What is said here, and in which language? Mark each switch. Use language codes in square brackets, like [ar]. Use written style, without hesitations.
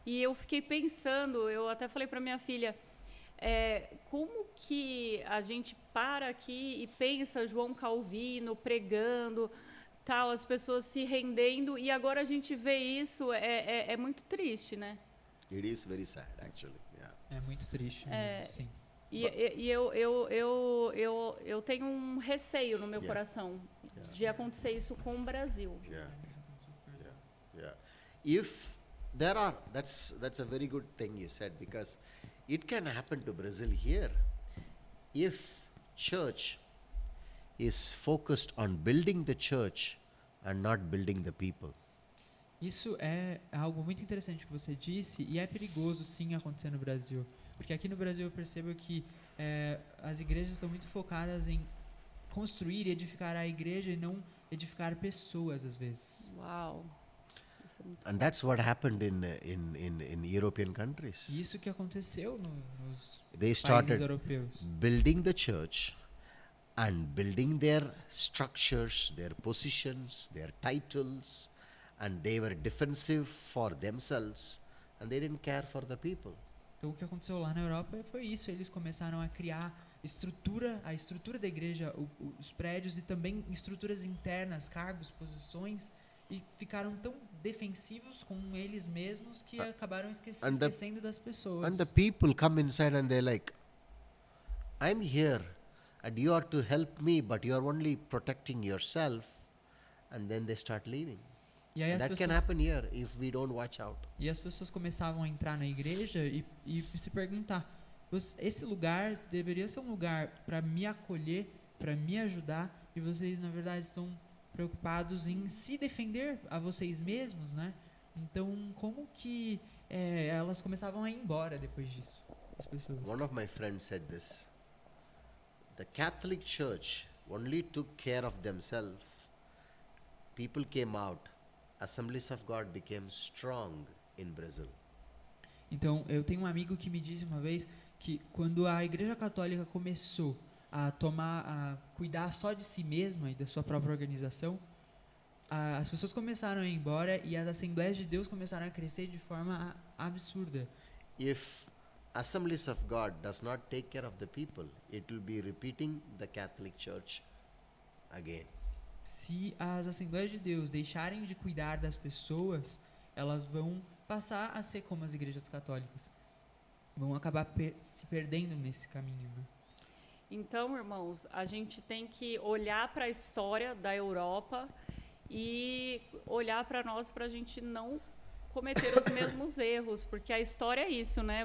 [pt] E eu fiquei pensando, eu até falei para minha filha, como que a gente para aqui e pensa João Calvino pregando, tal, as pessoas se rendendo, e agora a gente vê isso, é muito triste, né? [en] It is very sad, actually. Yeah. [pt] É muito triste mesmo, sim. E eu tenho um receio no meu [en] Yeah. [pt] coração de acontecer isso com o Brasil. [en] Yeah. Yeah. If there are, that's a very good thing you said, because it can happen to Brazil here. If church is focused on building the church and not building the people. [pt] Isso é algo muito interessante que você disse e é perigoso sim acontecer no Brasil. Porque aqui no Brasil eu percebo que as igrejas estão muito focadas em construir e edificar a igreja e não edificar pessoas às vezes. Uau. Isso é muito [en] And that's what happened in European countries. [pt] E isso que aconteceu nos [en] They [pt] países [en] started [pt] europeus. [en] building the church and building their structures, their positions, their titles, and they were defensive for themselves and they didn't care for the people. [pt] Então o que aconteceu lá na Europa foi isso, eles começaram a criar a estrutura da igreja, os prédios e também estruturas internas, cargos, posições, e ficaram tão defensivos com eles mesmos que acabaram esquecendo das pessoas. [en] And the people come inside and they're like, I'm here and you are to help me, but you are only protecting yourself. And then they start leaving. [pt] E aí [en] That can happen here if we don't watch out. [pt] E as pessoas começavam a entrar na igreja e se perguntar: esse lugar deveria ser um lugar para me acolher, para me ajudar, e vocês, na verdade, estão preocupados em se defender a vocês mesmos, né? Então, como que elas começavam a ir embora depois disso, as pessoas? [en] One of my friends said this. The Catholic Church only took care of themselves. People came out. Assemblies of God became strong in Brazil. [pt] Então, eu tenho um amigo que me disse uma vez que quando a Igreja Católica começou a cuidar só de si mesma e da sua própria organização, as pessoas começaram a ir embora e as Assembleias de Deus começaram a crescer de forma absurda. [en] If Assemblies of God does not take care of the people, it will be repeating the Catholic Church again. [pt] Se as Assembleias de Deus deixarem de cuidar das pessoas, elas vão passar a ser como as igrejas católicas. Vão acabar se perdendo nesse caminho, né? Então, irmãos, a gente tem que olhar para a história da Europa e olhar para nós para a gente não cometer os mesmos erros, porque a história é isso, né?